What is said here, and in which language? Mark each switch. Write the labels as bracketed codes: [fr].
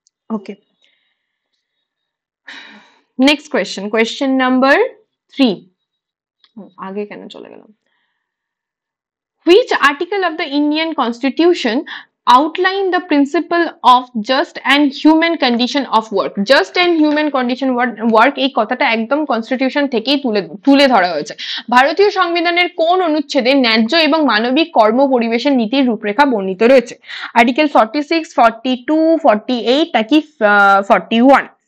[bn] ওকে, next question, question number 3। আগে কেন চলে গেলাম? [en] Which article of the Indian Constitution outline the principle of just and human condition of work? Just and human condition work [bn] এই কথাটা একদম constitution থেকেই তুলে ধরা হয়েছে। ভারতীয় সংবিধানের কোন অনুচ্ছেদে ন্যায্য এবং মানবিক কর্ম পরিবেশের নীতির রূপরেখা বর্ণিত রয়েছে? আর্টিকেল 46, 42, 48 নাকি 41?